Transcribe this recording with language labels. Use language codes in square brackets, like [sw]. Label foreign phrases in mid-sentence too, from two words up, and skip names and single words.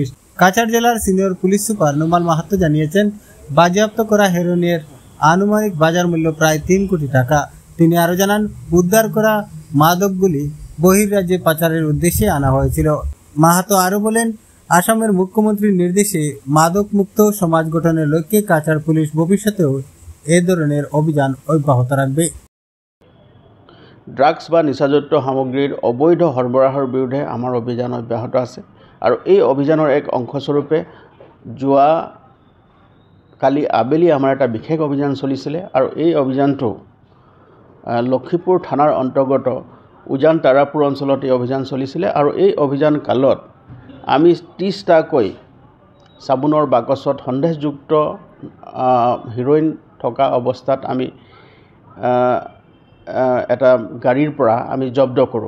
[bn] কাছাড় জেলার সিনিয়র পুলিশ সুপার নোমান মাহাতো জানিয়েছেন, বাজেয়াপ্ত করা হেরোইনের আনুমানিক বাজার মূল্য প্রায় 3 কোটি টাকা। তিনি আরও জানান, উদ্ধার করা মাদকগুলি বহির্রাজ্যে পাচারের উদ্দেশ্যে আনা হয়েছিল। মাহাতো আরও বলেন, আসামের মুখ্যমন্ত্রীর নির্দেশে মাদক মুক্ত সমাজ গঠনের লক্ষ্যে কাছাড় পুলিশ ভবিষ্যতেও এ ধরনের অভিযান অব্যাহত রাখবে। [as] ড্ৰাগছ বা নিচাযুক্ত সামগ্ৰীৰ অবৈধ সৰবৰাহৰ বিৰুদ্ধে আমাৰ অভিযান অব্যাহত আছে আৰু এই অভিযানৰ এক অংশস্বৰূপে যোৱা কালি আবেলি আমাৰ এটা বিশেষ অভিযান চলিছিলে আৰু এই অভিযানটো লক্ষীপুৰ থানাৰ অন্তৰ্গত উজান তাৰাপুৰ অঞ্চলত এই অভিযান চলিছিলে আৰু এই অভিযান কালত আমি 30টাকৈ চাবোনৰ বাকচত সন্দেহযুক্ত হিৰোইন থকা অৱস্থাত আমি এটা গাড়ীৰ পৰা আমি জব্দ কৰোঁ।